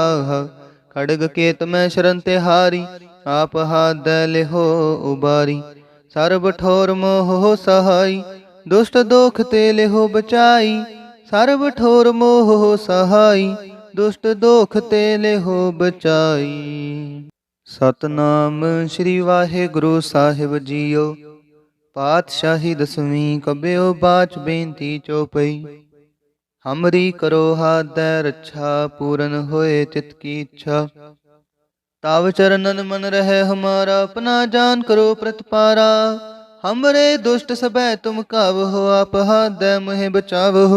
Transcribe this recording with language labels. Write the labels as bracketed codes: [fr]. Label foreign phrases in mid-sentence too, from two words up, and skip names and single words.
[bra] खड़ग केत में शरण तिहारी, आप हाथ लिहो उबारी। सर्ब ठोर मोह सहाई, दुष्ट दोख ते लिहो बचाई। सर्ब ठोर मोह सहाई, दुष्ट दोख ते लिहो बचाई। [pa] ਸਤਿਨਾਮ ਸ੍ਰੀ ਵਾਹਿਗੁਰੂ ਸਾਹਿਬ ਜੀਓ। [bra] पातशाही दसवीं कबियो बाच बेनती चौपई। हमरी करो हाथ दै रक्षा, पूरन होए चित की इच्छा। ताव चरणन मन रहे हमारा, अपना जान करो प्रतिपारा। हमरे दुष्ट सबै तुम कावहो, आप हाथ दै मुहे बचावहो।